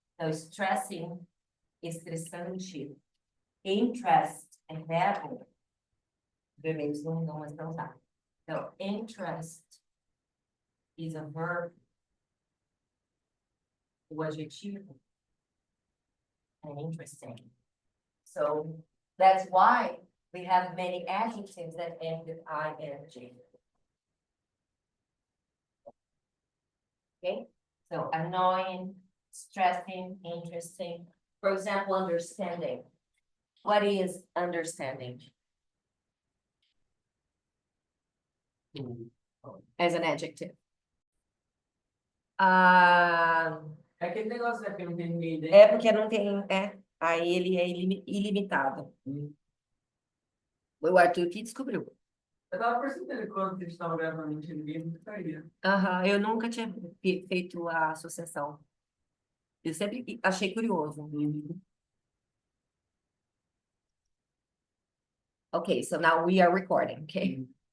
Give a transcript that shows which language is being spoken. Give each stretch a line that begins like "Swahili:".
Portuguese: Então, stressing, estressante. Interest é verbo. Vermelhos não é para usar. Então,
English: interest is a verb.
Portuguese: O adjetivo é interesting.
English: So that's why we have many adjectives that end with ing. Okay, so annoying, stressing, interesting. For example, understanding. What is understanding? As an adjective.
Portuguese: É aquele negócio, né, que não tem ninguém dentro. É porque não tem, aí ele é ilimitado. O Arthur que descobriu. Eu tava percebendo quando a gente tava gravando, não tinha ninguém, não saía. Eu nunca tinha feito a associação. Eu sempre achei curioso.
English: Okay, so now we are recording, okay?